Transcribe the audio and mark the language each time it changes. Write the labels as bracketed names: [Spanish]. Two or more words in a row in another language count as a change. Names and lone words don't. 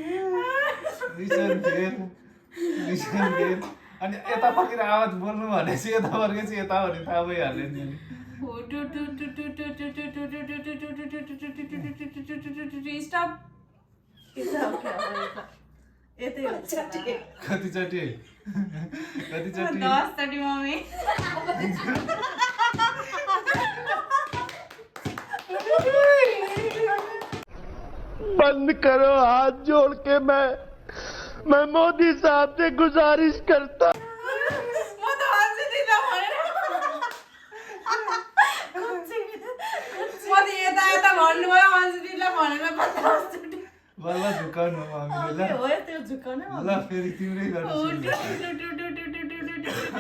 [Nepali] लिसन फेर अनि यता फर्केर आवाज बोल्नु भनेपछि यता फर्केपछि यता भने थाहा भइहाल्यो नि स्टप यतै हो कति चोटी 10 चोटी मम्मी [Hindi] बंद करो हाथ जोड़ के मैं मोदी साहब से गुजारिश करता [Nepali] म त हँसिदिन भनेर म त यता भन्नुभयो हँसिदिन भनेर 50 चोटी बल्ल झुकाउनु मामीले हो त्यो झुकाउने ल फेरि तिम्रै गर्नु